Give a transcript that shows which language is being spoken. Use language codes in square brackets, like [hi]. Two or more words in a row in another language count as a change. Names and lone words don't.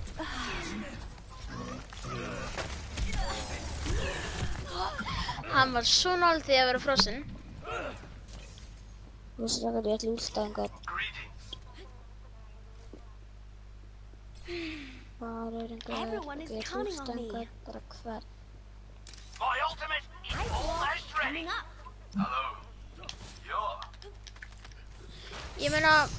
[is] Hann var svo nálægt því að vera frosinn. Þú veist það að ég ætla últa einhvern. Hvað er [en] Everyone is counting on me. [is] Bara hvern. [en] My ultimate is almost ready. Coming up. Hello. Yeah. [is] Ég meina...